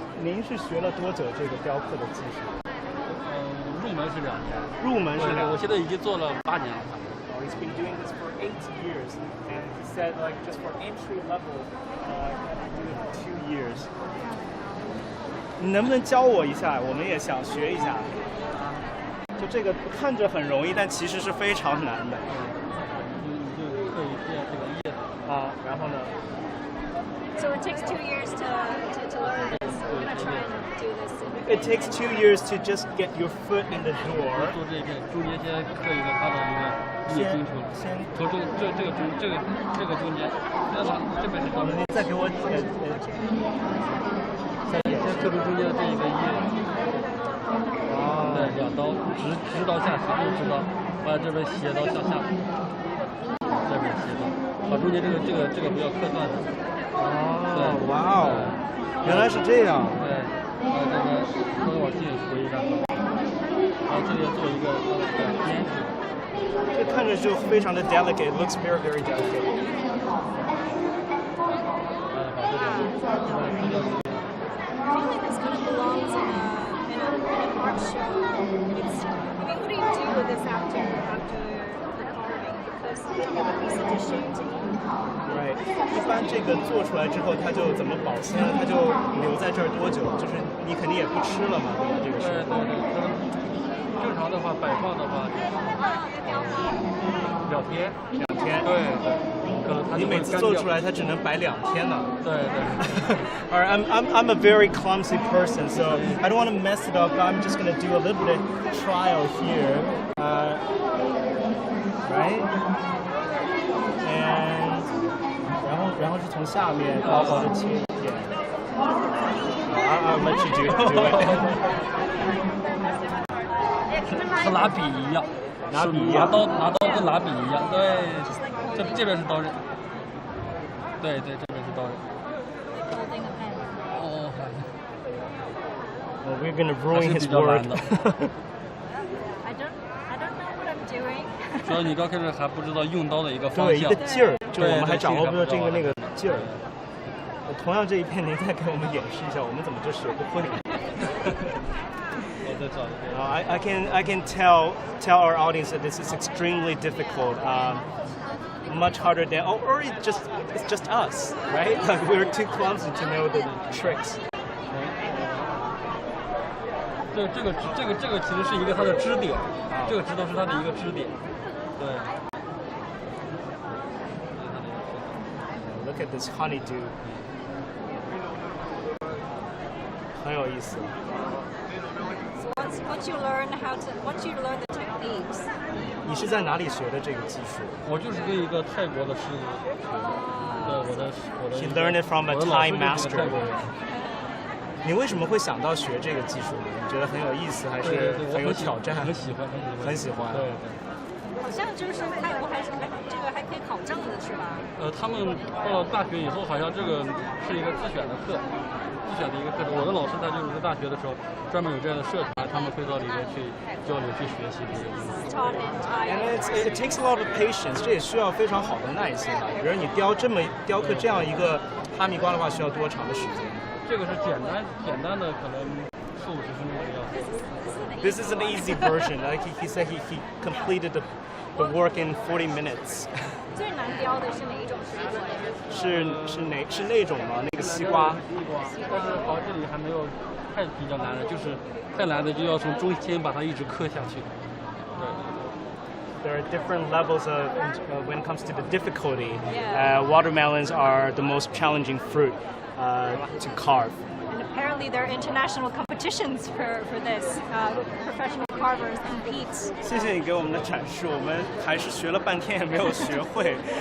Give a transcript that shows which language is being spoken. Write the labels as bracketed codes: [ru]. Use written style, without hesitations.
[zh] 您是学了多久这个雕刻的技术？入门是2年，入门是我现在已经做了8年了。 [en] He's been doing this for 8 years, and he said like just for entry level, do it for 2 years. [zh] 你能不能教我一下？我们也想学一下。就这个看着很容易，但其实是非常难的。你就可以变这个叶子啊，然后呢？ [en] So it takes 2 years to learn this. We're gonna try and do this. It takes 2 years to just get your foot in the door. [zh] 做这一片，中间先刻一个它的一个叶筋出来，从这个中间，那么这边是什么？你再给我先刻出中间的这一个叶，对，2刀直刀下去，直刀，把这边斜刀向下，这边斜刀，把中间这个不要刻断的。哦，哇哦，原来是这样。对，把这个稍微往进回一下，然后这里做一个边。这看着就非常的 [en] delicate, looks very delicate. I feel like this kind of belongs in an art show. What do you do with this after the carving? Because it would be such a shame to eat. Right. [zh] 一般这个做出来之后，它就怎么保鲜？它就留在这儿多久？就是你肯定也不吃了嘛，对吧？这个是。正常的话，摆放的话，2天。 2天。对。可能它你每次做出来，它只能摆2天呢。对。 [en] Alright, I'm a very clumsy person, so I don't want to mess it up. I'm just gonna do a little bit of trial here, right? [zh] And 然后是从下面薄薄的切一片。 [en] I'll let you do it. [zh] 和拿笔一样，拿笔一样拿刀跟拿笔一样，对，这边是刀刃，对，这边是刀刃。哦， [en] Well, we're gonna ruin his word. I don't know what I'm doing. [zh] 主要你刚开始还不知道用刀的一个方对，一向个，劲儿，就我们还掌握不到这个那个对劲儿。同样这一片，您再给我们演示一下，我们怎么就学不会？我再找一个。 [en] I can tell our audience that this is extremely difficult, much harder than or it's just us, right? Like we're too clumsy to know the tricks. [zh] 这个其实是一个它的支点，这个指头是它的一个支点，对。 [en] Look at this honeydew. [zh] 很有意思。 [en] Once you learn the techniques. [zh] 你是在哪里学的这个技术？我就是跟一个泰国的师傅学的，对，我的。 [en] He learned it from a Thai master. [zh] 泰国人。你为什么会想到学这个技术呢？你觉得很有意思，还是很有挑战？很喜欢，很喜欢。对。好像就是泰国这个还可以考证的是吧？他们到了大学以后，好像这个是一个自选的课，自选的一个课程。我的老师他就是在大学的时候专门有这样的社团，他们会到里面去交流、去学习这些东西。 [en] And it takes a lot of patience. [zh] 这也需要非常好的耐心啊。比如你雕刻这样一个哈密瓜的话，需要多长的时间？这个是简单的，可能40-50分钟的样子。 [en] This is an easy version. Like he said, he completed the work in 40 minutes. [zh] 最难雕的是哪一种水果？是那种吗？那个西瓜。但是这里还没有太比较难的，就是太难的就要从中间把它一直刻下去。对。 [en] There are different levels of when it comes to the difficulty. Yeah. Watermelons are the most challenging fruit to carve. And apparently there are international competitions for this. Professional carvers compete. [zh] 谢谢你给我们的阐述，我们还是学了半天也没有学会。